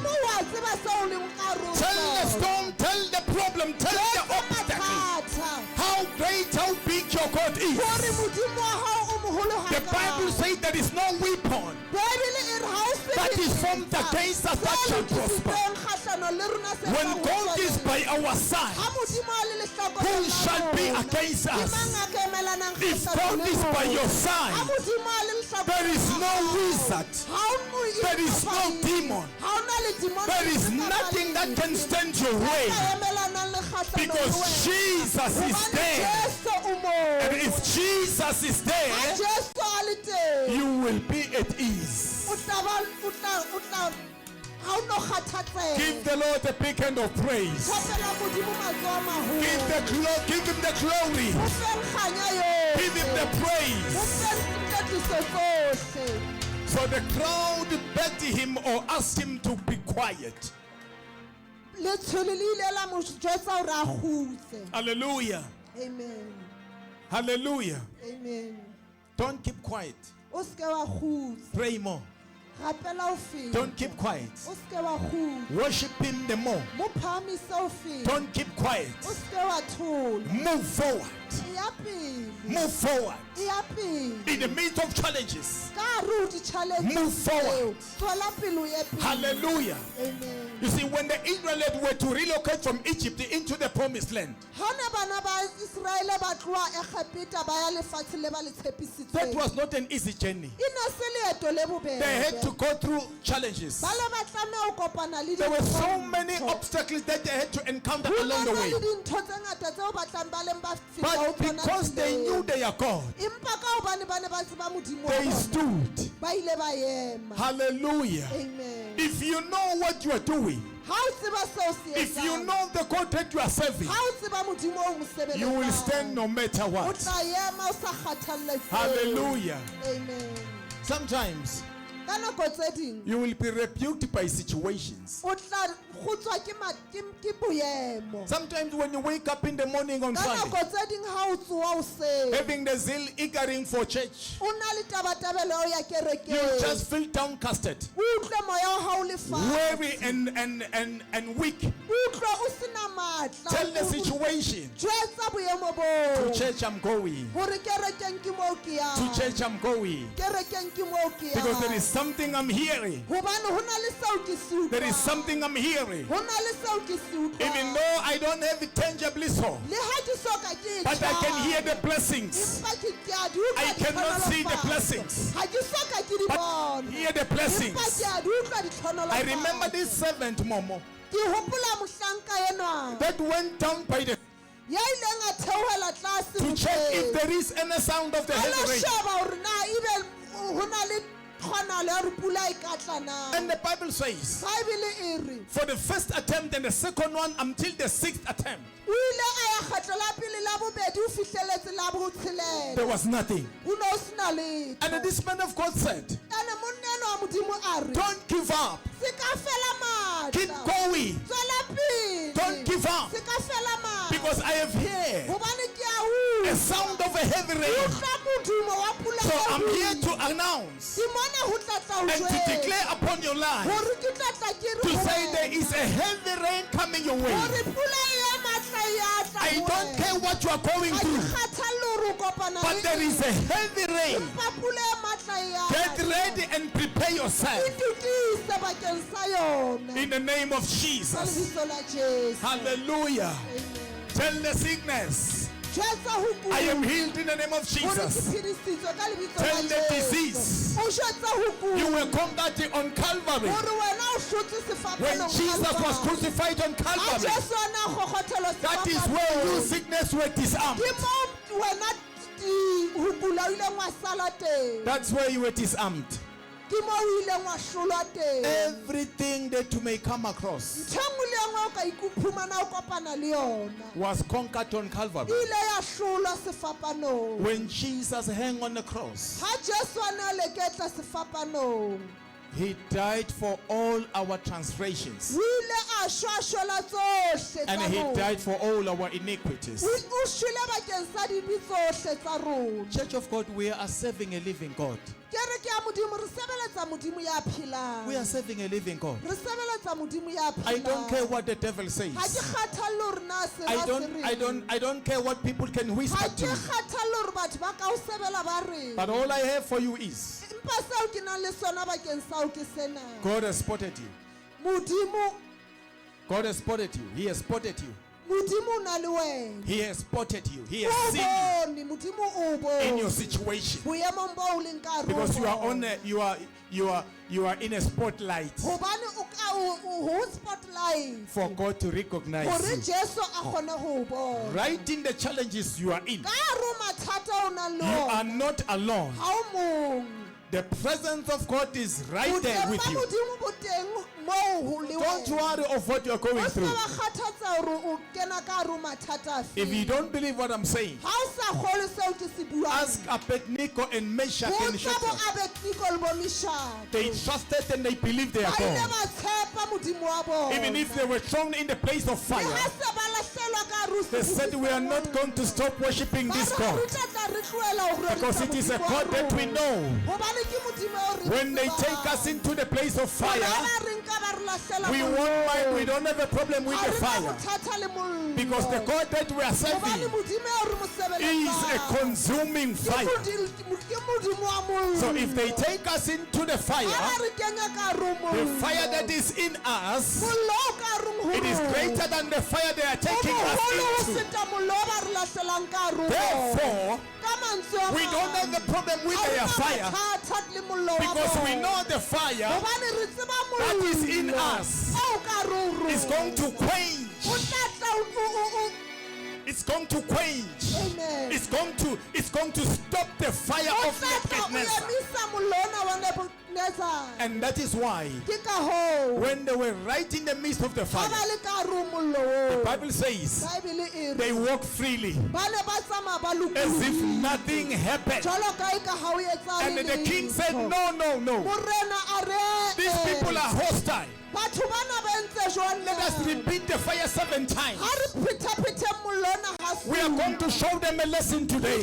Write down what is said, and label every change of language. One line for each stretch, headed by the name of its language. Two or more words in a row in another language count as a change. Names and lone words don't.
English: Tell the storm, tell the problem, tell the obstacle how great, how big your God is. The Bible says there is no weapon that is formed against us that shall prosper. When our side,
Southern Sotho: Ha Modimo a le lehlakoreng
English: who
Southern Sotho: la
English: shall be
Southern Sotho: rona,
English: against
Southern Sotho: ke
English: us?
Southern Sotho: mang a ka emelanang
English: If
Southern Sotho: kgahlano
English: God
Southern Sotho: le
English: is by
Southern Sotho: rona?
English: your
Southern Sotho: Ha
English: side,
Southern Sotho: Modimo a le lehlakoreng
English: there is
Southern Sotho: la
English: no
Southern Sotho: hao,
English: wizard,
Southern Sotho: ha o mo
English: there is no
Southern Sotho: ikopanye,
English: demon,
Southern Sotho: ha o na le demon
English: there is
Southern Sotho: lefe kapa
English: nothing that can
Southern Sotho: lefe,
English: stand your
Southern Sotho: e
English: way,
Southern Sotho: ka emelanang le kgahlano le
English: because
Southern Sotho: wena.
English: Jesus is
Southern Sotho: Hobane
English: there.
Southern Sotho: Jesu o moo.
English: And if Jesus is
Southern Sotho: Ha
English: there,
Southern Sotho: Jesu a le teng,
English: you will be at ease.
Southern Sotho: o tla ha o no kgathatsega.
English: Give the Lord a big hand of praise.
Southern Sotho: Thapela Modimo matsoho a maholo.
English: Give him the glory.
Southern Sotho: Mo feng kganya yohle.
English: Give him the
Southern Sotho: Mo
English: praise.
Southern Sotho: feng ditatiso tsohle.
English: So the crowd begged him or asked him to be quiet.
Southern Sotho: Letsholo le ile la mo jwetsa hore a kgutse.
English: Hallelujah. Amen. Hallelujah. Amen. Don't keep quiet.
Southern Sotho: O se ke wa kgutsa.
English: Pray more.
Southern Sotho: Rapela o feta.
English: Don't keep quiet.
Southern Sotho: O se ke wa kgutsa.
English: Worship him the more.
Southern Sotho: Mo phahamise o feta.
English: Don't keep quiet.
Southern Sotho: O se ke wa thola.
English: Move forward.
Southern Sotho: E ya pele.
English: Move forward.
Southern Sotho: E ya pele.
English: In the midst of challenges.
Southern Sotho: Ka hare ho di-challenge
English: Move forward.
Southern Sotho: tseo, tswela pele o ye pele.
English: Hallelujah. Amen. You see, when the Israelites were to relocate from Egypt into the promised land,
Southern Sotho: Ha ne bana ba Israele ba tloha Egepeta ba ya lefatshe le ba le
English: that
Southern Sotho: tshepisitsweng.
English: was not an easy journey.
Southern Sotho: E ne se leeto le bobebe.
English: They had to go through challenges.
Southern Sotho: Ba le ba tlameha ho kopana le
English: There were so
Southern Sotho: dintho.
English: many obstacles that they had to encounter
Southern Sotho: Ho
English: along the
Southern Sotho: na
English: way.
Southern Sotho: le dintho tse ngata tseo ba tlang ba leng ba feta ho
English: But
Southern Sotho: tsona
English: because they
Southern Sotho: tseleng.
English: knew their God,
Southern Sotho: Empa ka hobane ba ne ba tseba Modimo wa
English: they
Southern Sotho: bona,
English: stood.
Southern Sotho: ba ile ba ema.
English: Hallelujah. Amen. If you know what you are doing,
Southern Sotho: Ha o tseba seo se
English: if you
Southern Sotho: etsang,
English: know the God that you are serving,
Southern Sotho: ha o tseba Modimo o mo sebeletsang,
English: you will stand no matter
Southern Sotho: o
English: what.
Southern Sotho: tla ema o sa kgathaletse.
English: Hallelujah. Amen. Sometimes
Southern Sotho: Ka nako tse ding,
English: you will be rebuked by situations.
Southern Sotho: o tla kgotswa ke boemo.
English: Sometimes when you wake up in the morning on
Southern Sotho: Ka
English: Sunday,
Southern Sotho: nako tse ding ha o tsoha hoseng,
English: having the zeal eagering for church,
Southern Sotho: o na le tabatabelo ya o ya
English: you
Southern Sotho: kerekeng,
English: just feel downcasted,
Southern Sotho: o utlwe moya wa hao o le fatshe,
English: weary and weak.
Southern Sotho: o utlwe o sena matla,
English: Tell the situation.
Southern Sotho: jwetsa boemo
English: To
Southern Sotho: boo,
English: church I'm going.
Southern Sotho: hore kerekeng ke moo ke yang,
English: To church I'm going.
Southern Sotho: kerekeng ke moo ke
English: Because there
Southern Sotho: yang.
English: is something I'm hearing.
Southern Sotho: Hobane ho na le seo ke se
English: There is
Southern Sotho: utlwang.
English: something I'm hearing.
Southern Sotho: Ho na le seo ke se utlwang.
English: Even though I don't have it tangibly so,
Southern Sotho: Le ha ke soka ke
English: but I can hear
Southern Sotho: tjha,
English: the blessings.
Southern Sotho: empa ke a di utlwa
English: I cannot see the
Southern Sotho: ditlhonolofatso.
English: blessings,
Southern Sotho: Ha ke soka ke di
English: but
Southern Sotho: bona.
English: hear the
Southern Sotho: Empa
English: blessings.
Southern Sotho: ke a di utlwa ditlhonolofatso.
English: I remember this servant, Momo,
Southern Sotho: Ke hopola mohlanka enwa
English: that went down by the
Southern Sotho: ya ileng a theohela tlase
English: to check if
Southern Sotho: boteng.
English: there is any sound of the
Southern Sotho: A lo
English: heavy rain.
Southern Sotho: sheba hore na ebe ho na le kgonahalo ya hore pula e ka tla na.
English: And the Bible says,
Southern Sotho: Baebele e re,
English: for the first attempt and the second one until the sixth attempt,
Southern Sotho: o ile a ya kgetlo la pele la bobedi o fihleletse la botshelela.
English: there was nothing.
Southern Sotho: Ho no sena letho.
English: And this man of God said,
Southern Sotho: Ene monna enwa wa Modimo a re,
English: don't give up.
Southern Sotho: se ka fela matla.
English: Keep going.
Southern Sotho: Tswela pele.
English: Don't give up.
Southern Sotho: Se ka fela matla.
English: Because I have heard
Southern Sotho: Hobane ke a
English: a
Southern Sotho: utlwa.
English: sound of a heavy rain.
Southern Sotho: Utlwa modumo wa pula
English: So
Southern Sotho: e
English: I'm here
Southern Sotho: boima.
English: to announce
Southern Sotho: Ke mona ho tla tla ho
English: and to
Southern Sotho: jwetsa.
English: declare upon your life
Southern Sotho: Hore ke tla tla ke re
English: to
Southern Sotho: ho
English: say
Southern Sotho: wena.
English: there is a heavy rain coming your way.
Southern Sotho: Hore pula e ya matla e ya tla
English: I
Southern Sotho: ho
English: don't
Southern Sotho: wena.
English: care what you are going
Southern Sotho: Ha ke
English: through,
Southern Sotho: kgathalle hore o kopana
English: but
Southern Sotho: le
English: there is a
Southern Sotho: eng.
English: heavy rain.
Southern Sotho: Empa pula e matla e ya
English: Get
Southern Sotho: tla.
English: ready and prepare yourself
Southern Sotho: Itutise bakeng sa yona.
English: in the name of
Southern Sotho: Ka
English: Jesus.
Southern Sotho: lebitso la Jesu.
English: Hallelujah. Amen. Tell the sickness,
Southern Sotho: Jwetsa ho kula.
English: I am healed in the name of
Southern Sotho: Hore ke
English: Jesus.
Southern Sotho: phedisitswe ka lebitso
English: Tell
Southern Sotho: la
English: the
Southern Sotho: Jesu.
English: disease,
Southern Sotho: O jwetsa ho kula.
English: you were conquered on Calvary.
Southern Sotho: Hore wena o hlotse
English: When
Southern Sotho: sefapanong
English: Jesus was
Southern Sotho: Calvary.
English: crucified on
Southern Sotho: Ha
English: Calvary,
Southern Sotho: Jesu a na kgokgothelwa
English: that is where you
Southern Sotho: sefapanong.
English: sickness were disarmed.
Southern Sotho: Ke moo wena ho kula o ileng wa sala teng.
English: That's where you were disarmed.
Southern Sotho: Ke moo o ileng wa hlolwa teng.
English: Everything that you may come across
Southern Sotho: Ntho e nngwe le e nngwe o ka iphumana o kopana le yona.
English: was conquered on
Southern Sotho: E
English: Calvary.
Southern Sotho: ile ya hlolwa sefapanong.
English: When Jesus hung on the cross,
Southern Sotho: Ha Jesu a ne a leketla sefapanong.
English: he died for all our transgressions.
Southern Sotho: O ile a shwa shwela tsohle
English: And
Southern Sotho: tsa
English: he
Southern Sotho: rona.
English: died for all our iniquities.
Southern Sotho: O shwele bakeng sa dibe tsohle tsa rona.
English: Church of God, we are serving a living God.
Southern Sotho: Kereke ya Modimo re sebeletsa Modimo ya phelang.
English: We are serving a living God.
Southern Sotho: Re sebeletsa Modimo ya phelang.
English: I don't care what the devil
Southern Sotho: Ha ke
English: says.
Southern Sotho: kgathalle hore na se
English: I
Southern Sotho: ba se
English: don't
Southern Sotho: reng.
English: I don't care what people can whisper
Southern Sotho: Ha
English: to
Southern Sotho: ke
English: you.
Southern Sotho: kgathalle hore batho ba ka o sebela ba reng.
English: But all I have for you is
Southern Sotho: Empa seo ke nang le sona bakeng sa o ke sena.
English: God has spotted you.
Southern Sotho: Modimo
English: God has spotted you. He has spotted you.
Southern Sotho: modimo o na le wena
English: He has spotted you. He has seen
Southern Sotho: bone modimo o
English: you in your
Southern Sotho: bone
English: situation.
Southern Sotho: boemong bo o leng ka hare ho
English: Because you are
Southern Sotho: bona.
English: on you are in a spotlight
Southern Sotho: Hobane ho spotlight
English: for God to
Southern Sotho: hore
English: recognize you.
Southern Sotho: Jesu a kgone ho o bona.
English: Right in the challenges you are in,
Southern Sotho: Ka hare ho mathata o nang le
English: you are
Southern Sotho: ona,
English: not alone.
Southern Sotho: ha o mong.
English: The presence of God is right there
Southern Sotho: Boteng
English: with
Southern Sotho: ba
English: you.
Southern Sotho: modimo bo teng moo ho le
English: Don't
Southern Sotho: wena.
English: worry of what you are going
Southern Sotho: O se
English: through.
Southern Sotho: ba kgathatsa hore o kena ka hare ho mathata afe.
English: If you don't believe what I'm saying,
Southern Sotho: Ha o sa kgolwe seo ke se buang,
English: ask Abednego and Meshach and
Southern Sotho: botsa bo
English: Shadrach.
Southern Sotho: Abednego le bo Meshach.
English: They trusted and they believed they are
Southern Sotho: Ba ile
English: God.
Southern Sotho: ba tshepa modimo wa bona.
English: Even if they were thrown in the place of
Southern Sotho: Le
English: fire,
Southern Sotho: ha se ba lahlehelwa ka hare ho
English: they said,
Southern Sotho: sefifi
English: we are
Southern Sotho: sa
English: not
Southern Sotho: mollo.
English: going to stop worshiping
Southern Sotho: Ba
English: this
Southern Sotho: re,
English: God.
Southern Sotho: "Re tla tla re tlohela ho
English: Because
Southern Sotho: rorisa
English: it is a
Southern Sotho: modimo wa
English: God that we
Southern Sotho: rona."
English: know.
Southern Sotho: Hobane ke modimo eo re
English: When they
Southern Sotho: tsebang.
English: take us into the place of
Southern Sotho: Hore
English: fire,
Southern Sotho: ha ba re nka ba re lahlela
English: we
Southern Sotho: mollong,
English: won't mind, we don't have a problem with
Southern Sotho: ha
English: the
Southern Sotho: re na
English: fire.
Southern Sotho: bothata le mollo.
English: Because the God that we are
Southern Sotho: Hobane
English: serving
Southern Sotho: modimo eo re mo
English: is a
Southern Sotho: sebeletsang
English: consuming
Southern Sotho: ke
English: fire.
Southern Sotho: modimo wa mollo.
English: So if they take us into the
Southern Sotho: Ha
English: fire,
Southern Sotho: ba re kenya ka hare ho
English: the
Southern Sotho: mollo,
English: fire that is in us,
Southern Sotho: mollo o ka hareng ho
English: it is
Southern Sotho: rona.
English: greater than the fire they are taking
Southern Sotho: O
English: us
Southern Sotho: moholo ho
English: into.
Southern Sotho: feta mollo o ba re lahlelang ka hare ho ona.
English: Therefore,
Southern Sotho: Ka mantswe a
English: we don't
Southern Sotho: mang,
English: have a problem with
Southern Sotho: ha re
English: their
Southern Sotho: na
English: fire
Southern Sotho: bothata le mollo wa
English: because we
Southern Sotho: bona.
English: know the fire
Southern Sotho: Hobane re tseba
English: that is in
Southern Sotho: mollo
English: us
Southern Sotho: o ka hare ho rona.
English: is going to
Southern Sotho: O
English: quench.
Southern Sotho: tla tla o-
English: It's going to quench. Amen. It's going to stop the fire
Southern Sotho: O
English: of
Southern Sotho: tla tla o
English: Nebuchadnezzar.
Southern Sotho: emisa mollo ona wa Nebuchadnezzar.
English: And that is why
Southern Sotho: Ke ka hoo,
English: when they were right in the midst of the
Southern Sotho: ha ba
English: fire,
Southern Sotho: le ka hare ho mollo
English: the
Southern Sotho: oo,
English: Bible says
Southern Sotho: Baebele e re,
English: they walked freely
Southern Sotho: ba ne ba tsamaya ba
English: as if
Southern Sotho: lokollohile.
English: nothing happened.
Southern Sotho: Jwalo ka eka ha o etsahale
English: And the king said,
Southern Sotho: letho.
English: no, no, no.
Southern Sotho: Morena a re,
English: These people are hostile.
Southern Sotho: batho bana ba entse jwang
English: Let us
Southern Sotho: na?
English: repeat the fire 7 times.
Southern Sotho: Ha re phethaphethe mollo ona ha se.
English: We are going to show them a lesson today.